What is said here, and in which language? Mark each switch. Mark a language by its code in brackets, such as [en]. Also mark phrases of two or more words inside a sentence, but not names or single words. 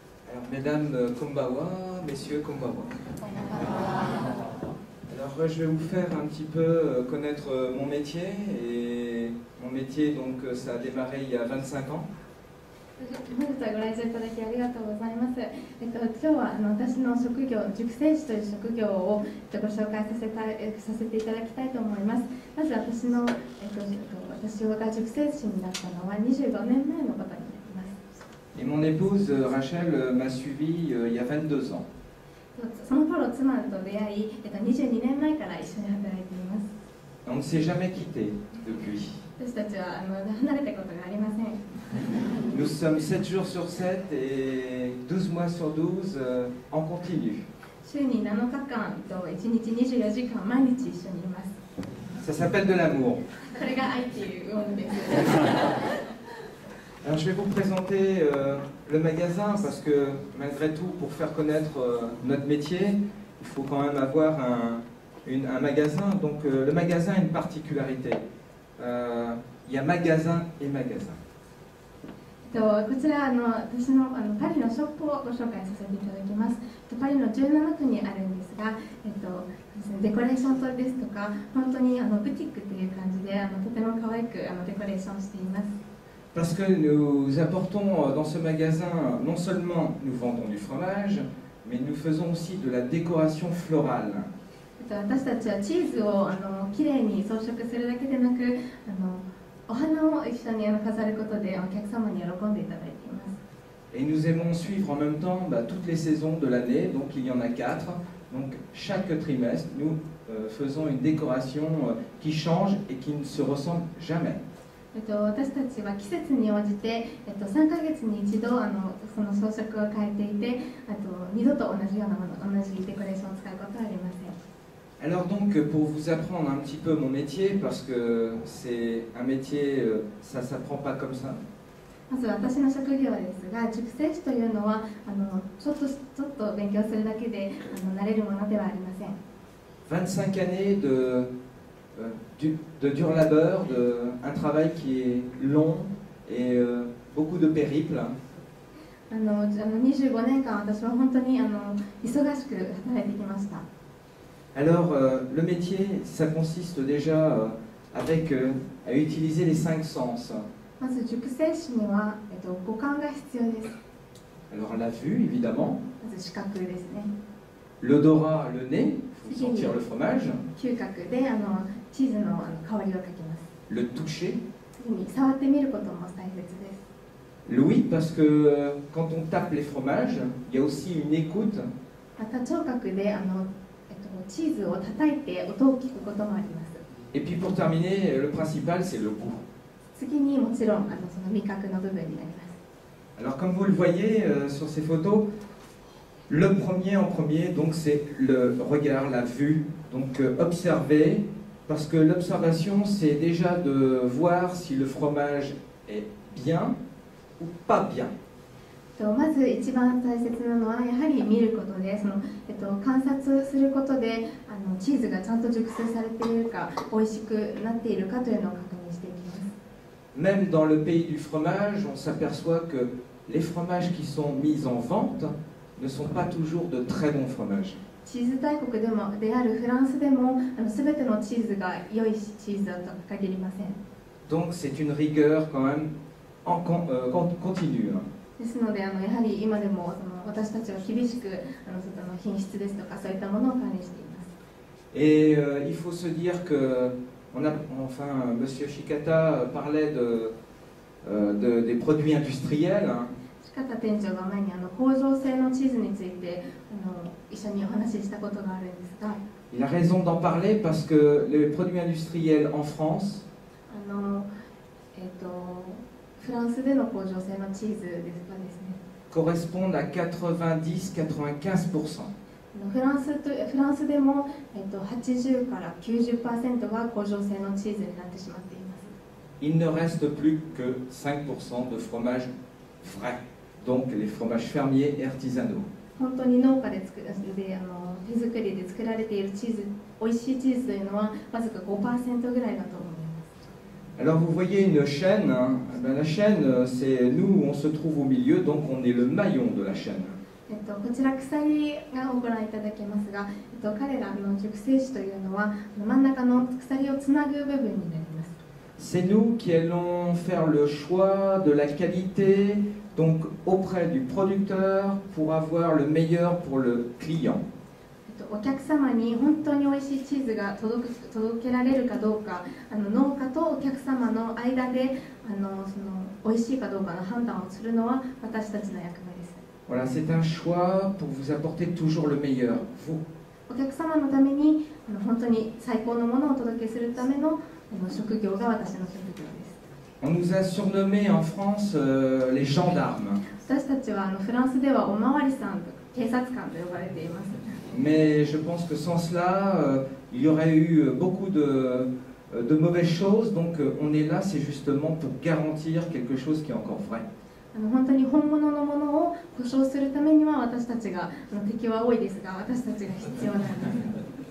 [fr] Alors, mesdames, konbawa, messieurs, konbawa. Alors, je vais vous faire un petit peu connaître mon métier. Et mon métier, donc, ça a démarré il y a 25 ans. [ja] 本日はご来場いただきありがとうございます。今日は私の職業、塾生師という職業をご紹介させていただきたいと思います。まず私が塾生師になったのは25年前のことになります。 [fr] Et mon épouse Rachel m'a suivi il y a 22 ans. [ja] その頃妻と出会い、22年前から一緒に働いています。 [fr] On ne s'est jamais quitté depuis. [ja] 私たちは離れたことがありません。 [fr] Nous sommes 7 jours sur 7 et 12 mois sur 12 en continu. [ja] 週に7日間と1日24時間毎日一緒にいます。 [fr] Ça s'appelle de l'amour. [ja] これが愛っていうものです。 [fr] Alors je vais vous présenter le magasin parce que malgré tout, pour faire connaître notre métier, il faut quand même avoir un magasin. Donc le magasin a une particularité. Il y a magasin et magasin. [ja] こちら私のパリのショップをご紹介させていただきます。パリの17区にあるんですが、デコレーションですとか、本当にブティックという感じでとても可愛くデコレーションしています。 [fr] Parce que nous apportons dans ce magasin, non seulement nous vendons du fromage, mais nous faisons aussi de la décoration florale. [ja] 私たちはチーズをきれいに装飾するだけでなく、お花を一緒に飾ることでお客様に喜んでいただいています。 [fr] Et nous aimons suivre en même temps toutes les saisons de l'année, donc il y en a 4. Donc chaque trimestre, nous faisons une décoration qui change et qui ne se ressemble jamais. [ja] 私たちは季節に応じて、3ヶ月に一度その装飾を変えていて、二度と同じようなもの、同じデコレーションを使うことはありません。 [fr] Alors donc, pour vous apprendre un petit peu mon métier, parce que c'est un métier, ça ne s'apprend pas comme ça. [ja] まず私の職業ですが、塾生師というのはちょっと勉強するだけで慣れるものではありません。 [fr] 25 années de dur labeur, un travail qui est long et beaucoup de périples. [ja] 25 年間私は本当に忙しく働いてきました。 [fr] Alors, le métier, ça consiste déjà à utiliser les 5 sens. [ja] まず塾生師には、五感が必要です。 [fr] Alors, la vue, évidemment. [ja] まず視覚ですね。 [fr] L'odorat, le nez, il faut sentir le fromage. [ja] 嗅覚でチーズの香りをかきます。 [fr] Le toucher. [ja] 次に触ってみることも大切です。 [fr] L'ouïe, parce que quand on tape les fromages, il y a aussi une écoute. [ja] また聴覚でチーズを叩いて音を聞くこともあります。 [fr] Et puis pour terminer, le principal, c'est le goût. [ja] 次にもちろんその味覚の部分になります。 [fr] Alors comme vous le voyez sur ces photos, le premier en premier, donc c'est le regard, la vue. Donc observer, parce que l'observation, c'est déjà de voir si le fromage est bien ou pas bien. [ja] まず一番大切なのはやはり見ることで、観察することでチーズがちゃんと熟成されているか、美味しくなっているかというのを確認していきます。 [fr] Même dans le pays du fromage, on s'aperçoit que les fromages qui sont mis en vente ne sont pas toujours de très bons fromages. [ja] チーズ大国であるフランスでも全てのチーズが良いチーズだとは限りません。 [fr] Donc c'est une rigueur quand même continue. [ja] ですのでやはり今でも私たちは厳しく品質ですとかそういったものを管理しています。 [fr] Et il faut se dire que Monsieur Shikata parlait des produits industriels. [ja] シカタ店長が前に工場製のチーズについて一緒にお話ししたことがあるんですが、 [fr] Il a raison d'en parler parce que les produits industriels en France [ja] フランスでの工場製のチーズですね、 [fr] correspondent à 90-95%. [ja] フランスでも、80から90% が工場製のチーズになってしまっています。 [fr] Il ne reste plus que 5% de fromage frais, donc les fromages fermiers et artisanaux. [ja] 本当に農家で手作りで作られているチーズ、美味しいチーズというのはわずか 5% ぐらいだと思います。 [fr] Alors vous voyez une chaîne, la chaîne c'est nous, on se trouve au milieu, donc on est le maillon de la chaîne. [ja] こちら鎖をご覧いただけますが、彼らの塾聖師というのは真ん中の鎖をつなぐ部分になります。 [fr] C'est nous qui allons faire le choix de la qualité, donc auprès du producteur, pour avoir le meilleur pour le client. [ja] お客様に本当に美味しいチーズが届けられるかどうか、農家とお客様の間でその美味しいかどうかの判断をするのは私たちの役目です。 [fr] Voilà, c'est un choix pour vous apporter toujours le meilleur, vous. [ja] お客様のために本当に最高のものをお届けするための職業が私の職業です。 [fr] On nous a surnommés en France les gendarmes. [ja] 私たちはフランスではおまわりさんとか警察官と呼ばれています。 [fr] Mais je pense que sans cela, il y aurait eu beaucoup de mauvaises choses. Donc on est là, c'est justement pour garantir quelque chose qui est encore vrai. [ja] 本当に本物のものを保証するためには私たちが敵は多いですが私たちが必要なんです。